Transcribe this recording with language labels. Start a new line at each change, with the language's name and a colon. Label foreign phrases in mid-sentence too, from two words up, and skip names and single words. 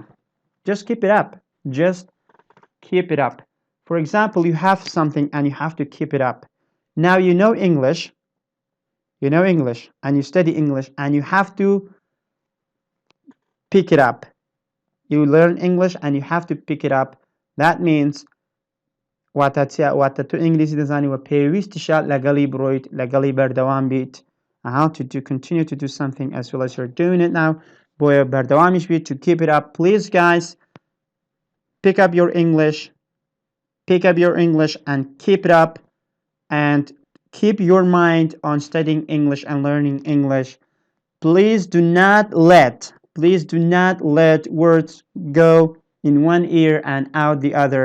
English: Just keep it up. Just keep it up. For example, you have something and you have to keep it up. Now you know English. You know English and you study English and you have to pick it up. You learn English and you have to pick it up. That means
Central Kurdish: واتە تو ئینگلیزی دەزانی و پێویستیشە لەگەڵی بڕۆیت لەگەڵی بەردەوام بیت.
English: How to continue to do something as well as you're doing it now.
Central Kurdish: بۆیە بەردەوامیش بیت.
English: To keep it up. Please guys, pick up your English and keep it up and keep your mind on studying English and learning English. Please do not let words go in one ear and out the other.